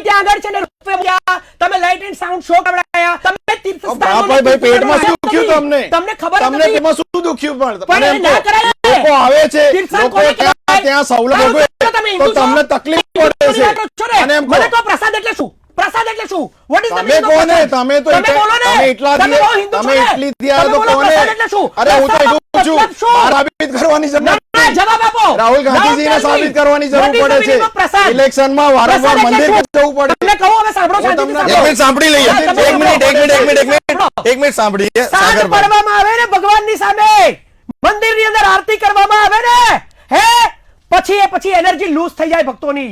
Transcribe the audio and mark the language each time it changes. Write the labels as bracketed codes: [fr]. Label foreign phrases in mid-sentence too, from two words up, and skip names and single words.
[gu] તમે ત્યાં આગળ છે ને રોપવે બનાવ્યા, તમે [en] light and sound show [gu] કરાવ્યા, તમે તીર્થસ્થાનોને ભાઈ, પેટમાં શું tourism દુખ્યું તમને? તમને ખબર તમને નથી. તેમાં શું દુખ્યું? પણ પણ મને એ ના કરાય. લોકો આવે છે, તીર્થસ્થાન લોકો કોને કહેવાય? ત્યાં સવલત તારું ભોગવે, તો તમે હિન્દુ તો છો? તમને તકલીફ પડે હિન્દુ છો છે. ને? અને એમ કહો, મને કહો પ્રસાદ એટલે શું? પ્રસાદ એટલે શું? [en] What is the [gu] તમે [en] meaning of [gu] કોને? પ્રસાદ? તમે તો તમે બોલો ને. તમે એટલા તમે બહુ હિન્દુ તમે છો ને? એટલી થયા તમે તો બોલો કોને? પ્રસાદ એટલે શું? અરે હું તો પ્રસાદનો એટલું છું. મતલબ શું? મારે સાબિત કરવાની જરૂર ના, નથી. જવાબ આપો. રાહુલ ગાંધીજીને [en] Now tell me, [gu] સાબિત કરવાની જરૂર [en] what is the [gu] પડે [en] meaning of [gu] છે. પ્રસાદ? ઇલેક્શનમાં વારંવાર પ્રસાદ એટલે મંદિર શું? જવું પડે. તમને કહું હવે સાંભળો, હું શાંતિથી તમને- એક મિનિટ સાંભળી લઈએ. હા, તમે એક મિનિટ સાંભળીએ. સાદ સાગરભાઈ, પાડવામાં આવે ને ભગવાનની સામે, મંદિરની અંદર આરતી કરવામાં આવે ને, હે પછી એનર્જી લૂઝ થઈ જાય ભક્તોની.